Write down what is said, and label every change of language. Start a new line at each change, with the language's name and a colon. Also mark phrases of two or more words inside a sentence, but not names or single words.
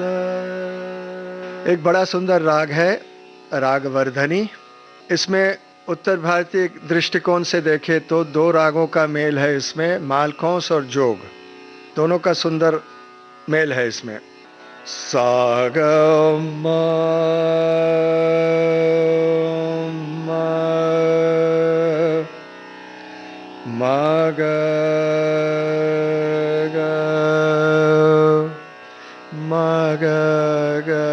Hindi: एक बड़ा सुंदर राग है राग वर्धनी। इसमें उत्तर भारतीय दृष्टिकोण से देखें तो दो रागों का मेल है इसमें, मालखोंस और जोग, दोनों का सुंदर मेल है इसमें। सा ग म म ग ग म ग ग